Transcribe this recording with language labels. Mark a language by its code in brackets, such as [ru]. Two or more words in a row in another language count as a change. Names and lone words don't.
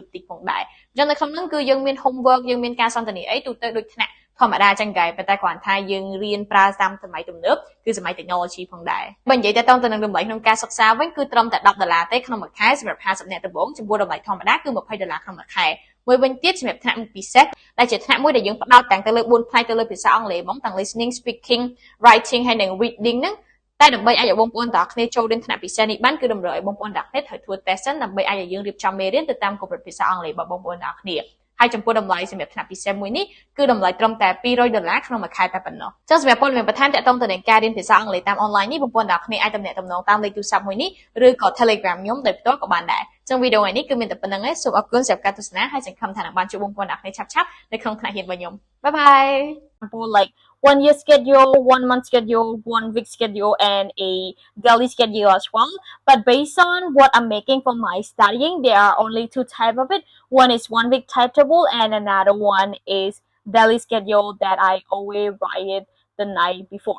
[km] តិចផងដែរអញ្ចឹងនៅក្នុងហ្នឹងគឺយើងមាន homework យើងមានការសន្ទនាអីទូទៅដូចថ្នាក់ធម្មតាចឹងដែរប៉ុន្តែគ្រាន់ថាយើងរៀនប្រើតាមសម័យទំនើបគឺសម័យ technology ផងដែរបើនិយាយទៅទៅនឹងតម្លៃក្នុងការសិក្សាវិញគឺត្រឹមតែ$10 ទេក្នុងមួយខែសម្រាប់50នាក់ដំបូងចំពោះតម្លៃធម្មតាគឺ$20ក្នុងមួយខែមួយវិញទៀតសម្រាប់ថ្នាក់ពិសេសដែលជាថ្នាក់មួយដែលយើងផ្ដោតទាំងទៅលើ4ផ្នែកទៅលើភាសាអង់គ្លេសហ្មងទាំង [en] listening speaking [km] writing ហើយនិង reading ហ្នឹងតែដើម្បីឲ្យបងប្អូនទាំងអស់គ្នាចូលរៀនថ្នាក់ពិសេសនេះបានគឺតម្រូវឲ្យបងប្អូនទាំងអស់គ្នាត្រូវធ្វើ test សិនដើម្បីឲ្យយើងរៀបចំមេរៀនទៅតាមកម្រិតភាសាអង់គ្លេសរបស់បងប្អូនទាំងអស់គ្នាហើយចំពោះតម្លៃសម្រាប់ថ្នាក់ពិសេសមួយនេះគឺតម្លៃត្រឹមតែ$200ក្នុងមួយខែតែប៉ុណ្ណោះចឹងសម្រាប់ព័ត៌មានបន្ថែមទាក់ទងទៅនឹងការរៀនភាសាអង់គ្លេសតាមអនឡាញនេះបងប្អូនទាំងអស់គ្នាអាចទំនាក់ទំនងតាមលេខទូរស័ព្ទមួយនេះឬក៏ Telegram ខ្ញុំដោយផ្ទាល់ក៏បានដែរចឹងវីដេអូនេះគឺមានតែប៉ុណ្្នឹងឯងសូមអរគុណសម្រាប់ការទស្សនាហើយសង្ឃឹមថានឹងបានជួបបងប្អូនទាំងអស់គ្នាឆាប់ៗនៅក្នុងថ្នាក់រៀនរបស់ខ្ញុំ [en] bye bye like 1 year schedule, 1 month schedule, 1 week schedule, and a daily schedule as well. But based on what I'm making for my studying, there are only two types of it. One is 1 week timetable, and another one is daily schedule that I always write it the night before.